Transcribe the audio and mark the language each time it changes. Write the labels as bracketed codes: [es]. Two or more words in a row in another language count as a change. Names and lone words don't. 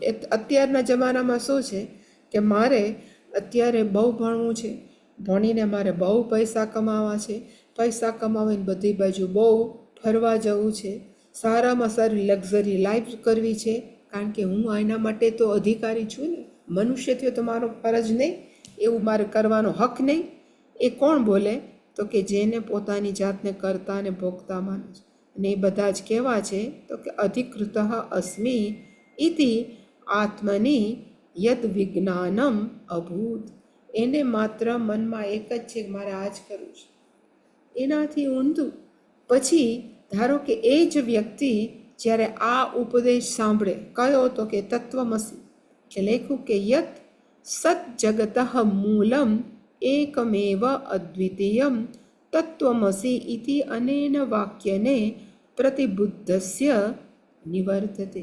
[gu] અત્યારના જમાનામાં શું છે કે મારે અત્યારે બહુ ભણવું છે, ભણીને મારે બહુ પૈસા કમાવા છે, પૈસા કમાવીને બધી બાજુ બહુ ફરવા જવું છે, સારામાં સારી [en] luxury life [gu] કરવી છે. કારણ કે હું એના માટે તો અધિકારી છું ને, મનુષ્ય થયો તો મારો ફરજ નહીં, એવું મારે કરવાનો હક નહીં. એ કોણ બોલે તો કે જેને પોતાની જાતને કરતા અને ભોગતા માને છે. [sa] અને એ બધા જ કેવા છે તો કે अधिकृत अस्मि इति आत्मनि यद् विज्ञानम् अभूत्. [gu] એને માત્ર મનમાં એક જ છે કે મારે આ જ કરવું છે, એનાથી ઊંધું. પછી ધારો કે એ જ વ્યક્તિ જ્યારે આ ઉપદેશ સાંભળે, કયો તો કે તત્વમસી, એટલે લખ્યું કે [sa] यत् सत् जगत् मूलम् एकमेव अद्वितीयम् तत्त्वमसि इति अनेन वाक्येन प्रतिबुद्धस्य निवर्तते.